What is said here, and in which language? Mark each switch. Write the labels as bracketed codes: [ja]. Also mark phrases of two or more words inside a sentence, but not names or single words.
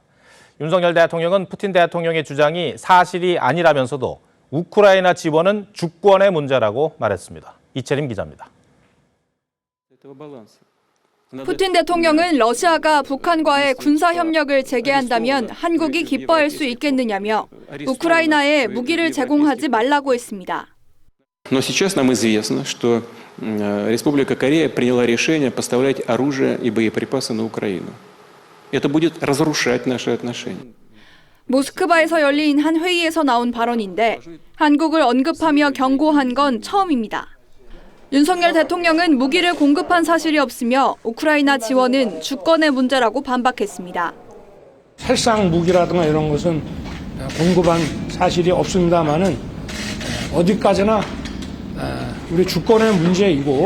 [ko] 윤석열 대통령은 푸틴 대통령의 주장이 사실이 아니라면서도 우크라이나 지원은 주권의 문제라고 말했습니다. 이채림 기자입니다. 푸틴 대통령은 러시아가 북한과의 군사 협력을 재개한다면 한국이 기뻐할 수 있겠느냐며 우크라이나에 무기를 제공하지 말라고 했습니다. [ru] Но сейчас нам известно, что Республика Корея приняла решение поставлять оружие и боеприпасы на Украину. Это будет разрушать наши отношения. [ko] 모스크바에서 열린 한 회의에서 나온 발언인데 한국을 언급하며 경고한 건 처음입니다. 윤석열 대통령은 무기를 공급한 사실이 없으며 우크라이나 지원은 주권의 문제라고 반박했습니다. 살상 무기라든가 이런 것은 공급한 사실이 없습니다만은 어디까지나 우리 주권의 문제이고.